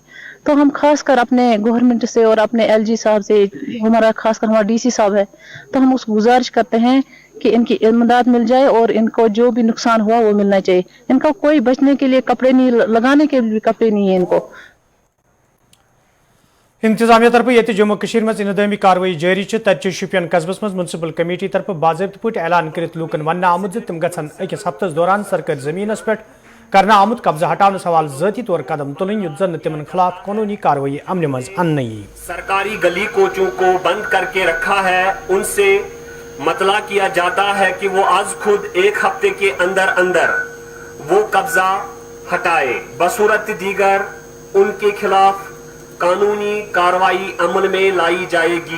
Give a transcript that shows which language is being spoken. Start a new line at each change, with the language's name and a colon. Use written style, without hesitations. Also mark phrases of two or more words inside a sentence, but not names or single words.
Urdu: تو ہم خاص کر اپنے گورنمنٹ سے اور اپنے ایل جی صاحب سے, ہمارا خاص کر ہمارا ڈی سی صاحب ہے, تو ہم اس کو گزارش کرتے ہیں کہ ان کی امداد مل جائے اور ان کو جو بھی نقصان ہوا وہ ملنا چاہیے. ان کا کوئی بچنے کے لیے کپڑے نہیں, لگانے کے لیے کپڑے نہیں ہیں ان کو. انتظامیہ طرف یہ جموں کشمیر میں انہدامی کاروائی جاری,
Kashmiri: ترچہ شپین قصبس من
English: municipal committee
Kashmiri: طرف باضابطہ پہ اعلان کرت لوکن ون آمت تم گھن اکس ہفتس دوران سرکاری زمینس پہ کرنا آمت قبضہ ہٹانے سوال ذاتی طور قدم تلن یت زن تمن خلاف قانونی کاروائی عمل مز ان.
Urdu: سرکاری گلی کوچوں کو بند کر کے رکھا ہے, ان سے مطلع کیا جاتا ہے کہ وہ آج خود 1 ہفتے کے اندر اندر وہ قبضہ ہٹائے, بصورت دیگر ان کے خلاف قانونی کاروائی عمل میں لائی جائے گی.